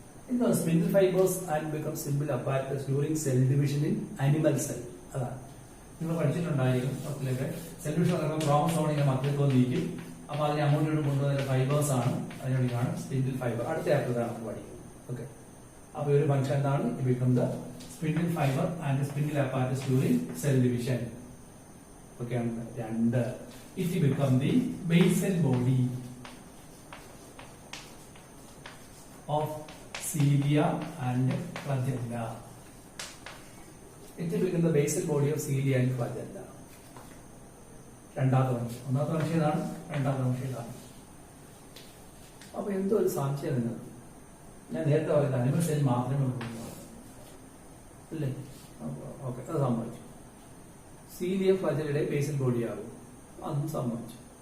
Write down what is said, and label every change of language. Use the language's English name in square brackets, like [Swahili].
[English] In the spindle fibers and become spindle apparatus during cell division in animal cell. [Malayalam] അതാണ് നിങ്ങൾ പഠിച്ചിട്ടുണ്ടായിരിക്കും. Cell division നടക്കുമ്പോൾ ക്രോമസോമിന്റെ മധ്യത്തിൽ നീക്കും. അപ്പൊ അതിനെ അങ്ങോട്ടും കൊണ്ടുവന്ന ഫൈബേഴ്സ് ആണ്, അതിനോടാണ് സ്പിൻഡിൽ ഫൈബർ. അടുത്ത ചാപ്റ്ററാണ് നമുക്ക് പഠിക്കുന്നത്. ഓക്കെ, അപ്പൊ ഒരു ഫംഗ്ഷൻ എന്താണ്? [English] It become the spindle fibre and spindle apparatus during cell division. Okay, and it become the basal body of cilia and flagella. It become the basal body of cilia and flagella. [Malayalam] രണ്ടാമത്തെ function. ഒന്നാമത്തെ function ഇതാണ്, രണ്ടാമത്തെ function ഇതാണ്. അപ്പൊ എന്തോ ഒരു സംശയം നിങ്ങൾക്ക്. ഞാൻ നേരത്തെ പറയുന്നത് അനിമൽ സെൽ മാത്രമേ ഉള്ളൂ അല്ലേ? ഓക്കെ, അത് സംഭവിച്ചു. സീലിയ ഫ്ലജല്ലയുടെ ബേസൽ ബോഡി ആകും, അതും സംഭവിച്ചു.